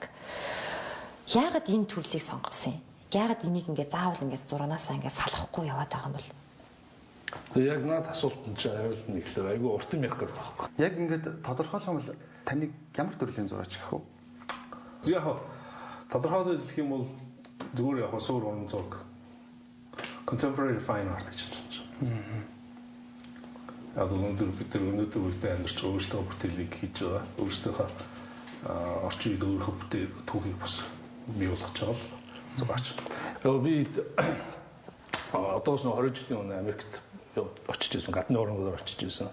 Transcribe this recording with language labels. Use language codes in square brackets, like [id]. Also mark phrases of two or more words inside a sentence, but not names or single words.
[mn] Яагаад энэ төрлийг сонгосон юм? Яагаад энийг ингээ заавал ингээ зураанаасаа ингээ салахгүй яваад байгаа юм бол? Тэгээ яг наад асуултанд чи хариулт нь ихлээр айгүй урт юм явах гэдэг байхгүй. Яг ингээд тодорхойлох юм бол таныг ямар төрлийн зураач гэх вэ? Яг тодорхойлох гэх юм бол зүгээр яг суур уран зураг. [en] Contemporary fine art [mn] гэж хэлж байна. Яг өнөөдөр бид өнөөдөр үедээ амьдарч өөрсдөө бүтээлийг хийж байгаа. Өөрсдийнхөө орчин үед өөрийнхөө бүтээл түүхийг бас бий болгож байгаа л зураач. Би одоос нь 20 жилийн өмнө Америкт очиж ирсэн, гадны орнуудаар очиж ирсэн.